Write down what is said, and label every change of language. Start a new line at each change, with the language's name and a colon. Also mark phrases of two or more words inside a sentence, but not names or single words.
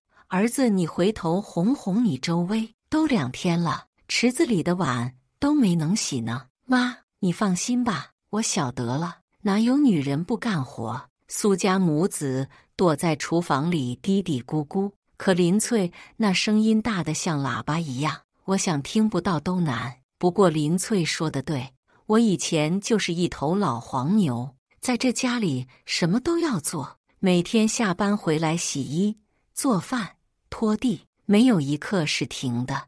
Chinese: 兒子，你回頭哄哄你周薇，都2天了，池子裡的碗都沒能洗呢。媽，你放心吧，我曉得了，哪有女人不幹活？蘇家母子躲在廚房裡嘀嘀咕咕，可林翠那聲音大得像喇叭一樣，我想聽不到都難。不過林翠說得對，我以前就是一頭老黃牛，在這家裡什麼都要做，每天下班回來洗衣、做飯、拖地，沒有一刻是停的。